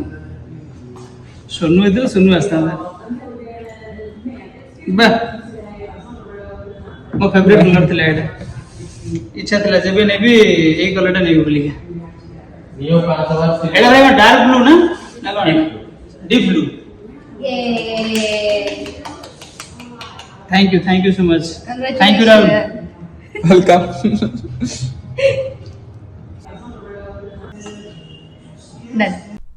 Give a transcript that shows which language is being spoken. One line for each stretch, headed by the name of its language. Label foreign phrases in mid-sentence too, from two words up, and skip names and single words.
Odia: ସୋନୁ ହେଇଥିଲେ ସୋନୁ ଆସିଥାନ୍ତା ବା ମୋ
English: favourite colour
Odia: ଥିଲା ଏଇଟା ଇଚ୍ଛା ଥିଲା ଯେବେ ନେବି ଏଇ କଲରଟା ନେବି ବୋଲିକା ଏଇଟା ଭାଇ
English: dark blue
Odia: ନା କଣ
English: deep blue thank you so much thank you Rahul वेलकम Done.